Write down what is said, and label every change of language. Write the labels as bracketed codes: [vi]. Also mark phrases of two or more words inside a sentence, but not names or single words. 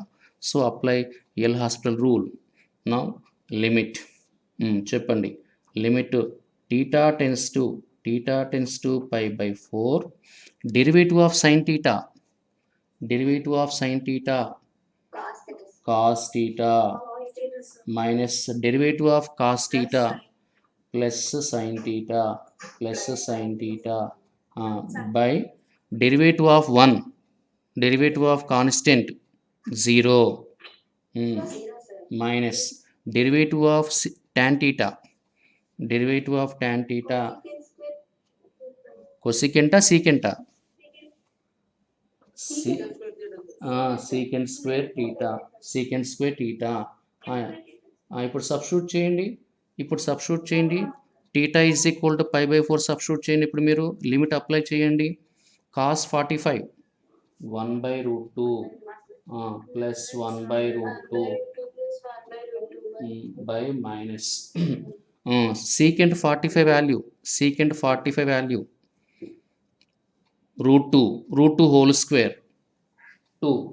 [en] So apply L'Hospital rule. Now limit చెప్పండి, limit theta tends to pi/4 derivative of sin theta cos theta minus derivative of cos theta plus sin theta by derivative of 1, derivative of constant 0. minus derivative of tan theta. Derivative of tan theta. Cosecant secant. Secant square theta. Secant square theta. [te] ఇప్పుడు సబ్స్టిట్యూట్ చేయండి. [en] theta is equal to pi by 4 substitute చేయండి. [te] ఇప్పుడు మీరు [en] limit apply చేయండి. cos 45 1 by root 2 plus 1 by root 2 by minus secant 45 value root 2 whole square 2.